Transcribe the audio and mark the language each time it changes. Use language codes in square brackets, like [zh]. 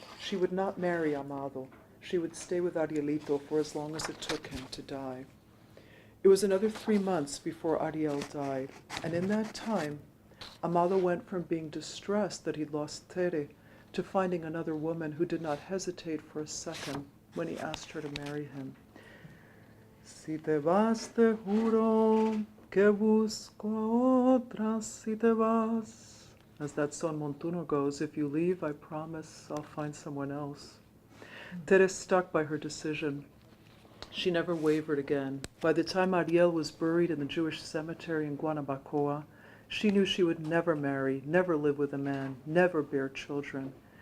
[en] She would not marry Amado. She would stay with Arielito for as long as it took him to die. It was another 3 months before Ariel died, and in that time, Amado went from being distressed that he'd lost Tere to finding another woman who did not hesitate for a second when he asked her to marry him. [es] Si te vas, te juro que busco a otra si te vas. [en] As that son Montuno goes, if you leave, I promise I'll find someone else. Tere stuck by her decision. She never wavered again. By the time Ariel was buried in the Jewish cemetery in Guanabacoa, she knew she would never marry, never live with a man, never bear children.